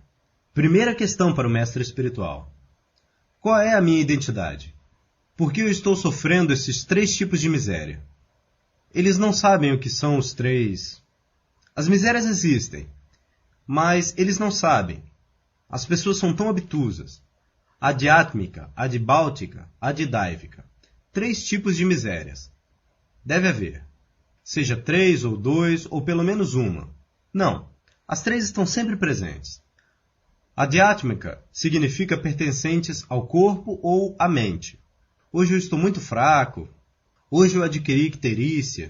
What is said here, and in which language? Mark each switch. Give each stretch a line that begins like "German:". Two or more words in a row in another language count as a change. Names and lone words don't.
Portuguese: Primeira questão para o mestre espiritual. Qual é a minha identidade? Por que eu estou sofrendo esses 3 tipos de miséria? Eles não sabem o que são os 3. As misérias existem, mas eles não sabem. As pessoas são tão obtusas.
Sanskrit: Adhyatmika, adibáltica, adidaivika.
Portuguese: 3 tipos de misérias. Deve haver. Seja 3 ou 2 ou pelo menos uma. Não, as 3 estão sempre presentes. Adhyatmika significa pertencentes ao corpo ou à mente. Hoje eu estou muito fraco. Hoje eu adquiri icterícia.